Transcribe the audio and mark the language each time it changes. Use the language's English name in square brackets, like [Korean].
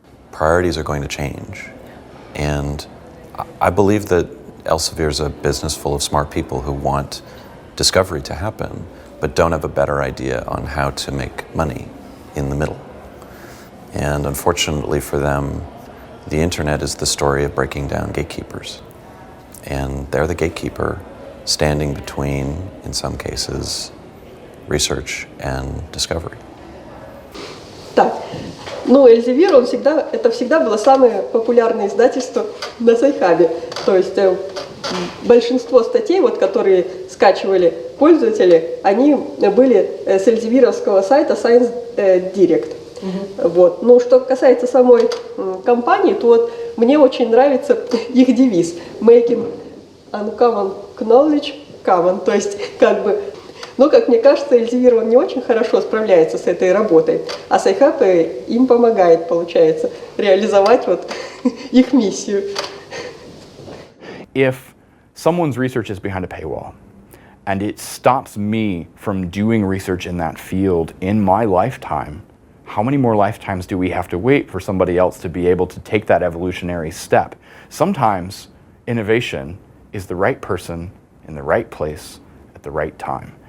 [English] Priorities are going to change. And I believe that Elsevier is a business full of smart people who want discovery to happen, but don't have a better idea on how to make money in the middle. And unfortunately for them, the internet is the story of breaking down gatekeepers. And they're the gatekeeper standing between, in some cases, research and discovery. [Russian] Так, ну Elsevier, это всегда было самое популярное издательство на Сайхабе. То есть большинство статей, которые скачивали пользователи, они были с эльзевировского сайта Science Direct. Вот. Но что касается самой компании, то мне очень нравится их девиз [English] Making Uncommon Knowledge Common. [Russian] То есть но, как мне кажется, Elsevier не очень хорошо справляется с этой работой, а Сайхаб им помогает, получается, реализовать их миссию. [English] If someone's research is behind a paywall and it stops me from doing research in that field in my lifetime, how many more lifetimes do we have to wait for somebody else to be able to take that evolutionary step? Sometimes innovation is the right person in the right place at the right time.